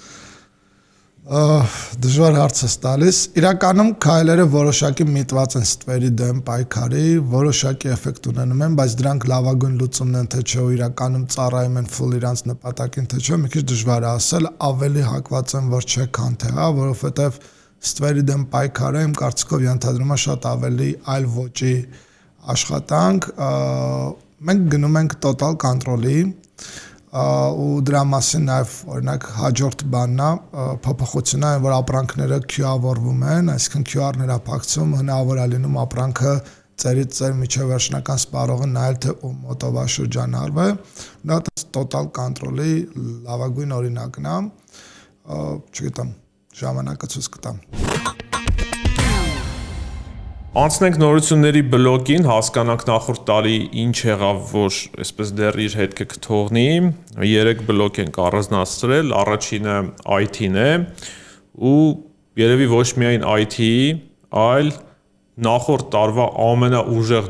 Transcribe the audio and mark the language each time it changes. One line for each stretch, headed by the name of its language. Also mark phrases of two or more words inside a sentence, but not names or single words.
Armenian: Դժվար հարց է տալիս։ Իրականում քայլերը որոշակի միտված են ստվերի դեմ պայքարի, որոշակի էֆեկտ ունենում են, բայց դրանք լավագույն լուծումն են, թե չէ, իրականում ծառայում են full իրանց նպատակին, թե չէ, մի քիչ դժվար է ասել, ավելի հակված են, որ չէ, քան թե հա, որովհետև ստվերի դեմ պայքարը իմ կարծիքով ենթադրում է շատ ավելի այլ ոճի աշխատանք, մենք գնում ենք
English: total control-
Armenian: ի ու դրա մասին նաև օրինակ հաջորդ բանն է փոփոխությունն է, որ ապրանքները Q-ավորվում են, այսինքն QR-ներ ապակցում, հնարավոր է լինում ապրանքը ծերից ծեր միջև վերջնական սպառողը նայել թե ում մոտով է շրջանառվել, դա
English: total control-
Armenian: ի լավագույն օրինակն է, չգիտեմ, ժամանակը ցույց կտա։ Անցնենք նորությունների բլոկին, հասկանանք նախորդ տարի ինչ եղավ, որ այսպես դեռ իր հետքը կթողնի։ 3 բլոկ ենք առանձնացրել, առաջինը IT-ն է ու երևի ոչ միայն IT-ի, այլ նախորդ տարվա ամենաուժեղ